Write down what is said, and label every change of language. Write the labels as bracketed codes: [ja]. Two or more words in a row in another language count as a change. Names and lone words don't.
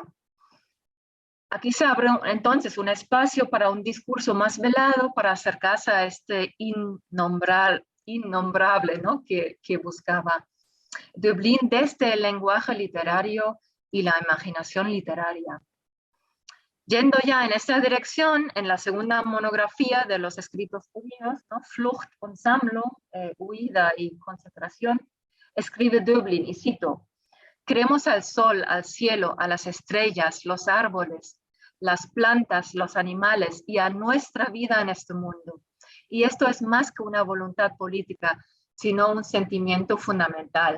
[es] Aquí se abre entonces un espacio para un discurso más velado, para acercarse a este innombrable, ¿no?, que buscaba Dublín desde el lenguaje literario y la imaginación literaria. Yendo ya en esta dirección, en la segunda monografía de los escritos judíos, ¿no?, [de] Flucht und Sammlung, [es] huida y concentración, escribe Dublín, y cito: «Creemos al sol, al cielo, a las estrellas, los árboles, las plantas, los animales y a nuestra vida en este mundo. Y esto es más que una voluntad política, sino un sentimiento fundamental».